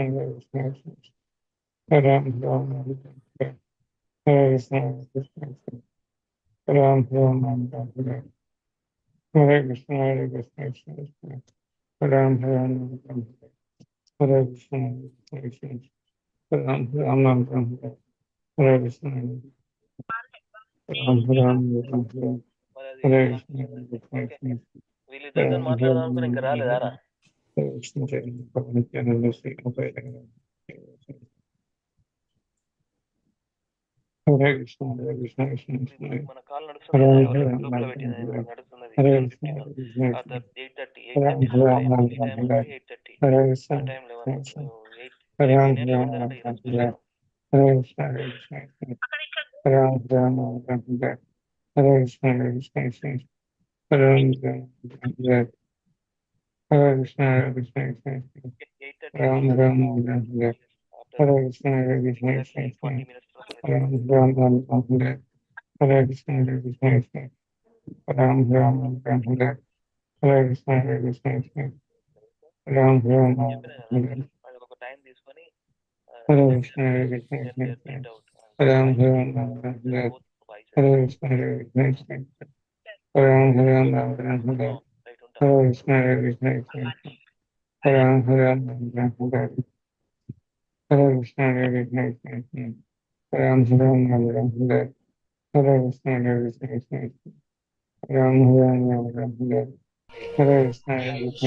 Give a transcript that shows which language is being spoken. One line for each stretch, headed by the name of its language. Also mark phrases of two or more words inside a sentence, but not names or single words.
Sanskrit: Hare Krishna, Ram Ram, Hare Krishna, Hare Krishna, Ram Ram, Hare Krishna, Hare Krishna, Ram Ram, Hare Krishna, Hare Krishna, Ram Ram, Hare Krishna, Ram Ram, Hare Krishna, Hare Krishna,
Telugu: వీళ్ళిద్దరితో మాట్లాడదాం అనుకుని ఇంకా రాలేదారా?
Sanskrit: Hare Krishna, Hare Krishna, Krishna
Telugu: మన కాల్ నడుస్తుంది కదా,
Sanskrit: Ram
Telugu: ఎవరు గ్రూప్ లో పెట్టింది నడుస్తున్నది 7:15 ఆ తర్వాత 8:30 లోపు టైం. ఈ టైం అంటే 8:30 ఆ టైంలో ఏమన్నా 8 ఎయిట్ కొడతారంటే ఈరోజు స్పెషల్.
English: eight thirty
Sanskrit: Ram
Telugu: నుంచి
Sanskrit: Ram Ram
Telugu: ఆఫ్టర్
Sanskrit: Hare Krishna Hare Krishna
Telugu: ఎగ్జాక్ట్లీ
Sanskrit: Krishna
Telugu: 40
Sanskrit: Krishna
Telugu: minutes తర్వాత
Sanskrit: Ram Ram Ram Ram Hare Krishna Hare Krishna Krishna Ram Ram Ram Hare Krishna Hare Krishna Krishna Ram Ram
Telugu: చెప్పిన కదా,
Sanskrit: Ram
Telugu: అది ఒక టైం తీసుకొని
Sanskrit: Hare
Telugu: లెట్
Sanskrit: Krishna Hare Krishna
Telugu: దెన్
Sanskrit: Krishna
Telugu: దే
Sanskrit: Krishna
English: print out
Sanskrit: Ram
Telugu: వాయిస్
Sanskrit: Ram Ram
English: both voices.
Sanskrit: Hare Krishna Hare Krishna Krishna Ram Ram Ram
Telugu: రైట్ ఉంటా.
Sanskrit: Hare Krishna Hare Krishna Krishna Ram Ram Ram Hare Krishna Hare Krishna Krishna Ram Ram Ram Hare Krishna Hare Krishna Krishna Ram Ram Ram Hare Krishna Hare Krishna